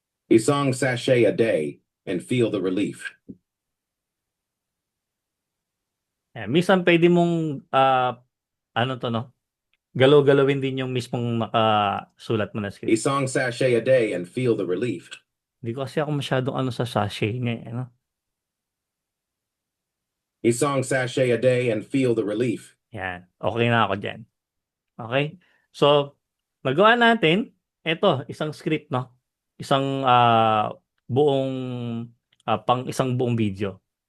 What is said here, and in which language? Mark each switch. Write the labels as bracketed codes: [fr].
[en] Isang sachet a day and feel the relief. [tl] minsan pwede mong, ano to, no? Galaw-galawin din yung mismong nakasulat mo na script. [en] Isang sachet a day and feel the relief. [tl] Hindi ko kasi ako masyadong ano sa sachet niya, ano? [en] Isang sachet a day and feel the relief. [tl] Yan. Okay na ako dyan. Okay? So, magawa natin, eto, isang script, no? Isang buong, pang isang buong video.